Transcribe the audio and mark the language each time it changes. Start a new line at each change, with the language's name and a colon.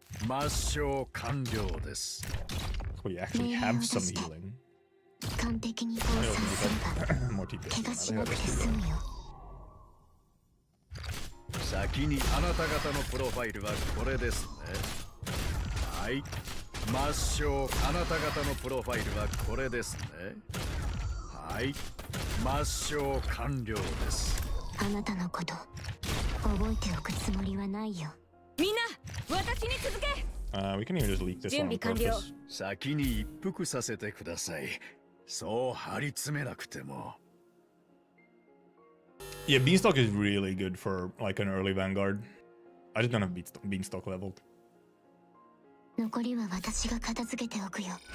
English: We actually have some healing.
Japanese: 完璧に防災すれば怪我しなくて済むよ。先にあなた方のプロファイルはこれですね。はい。抹消あなた方のプロファイルはこれですね。はい。抹消完了です。あなたのこと覚えておくつもりはないよ。みんな、私に続け。
English: We can even just leak this one on purpose.
Japanese: 先に一服させてください。そう張り詰めなくても。
English: Yeah, Beanstalk is really good for like an early Vanguard. I just don't have Beanstalk leveled.
Japanese: 残りは私が片付けておくよ。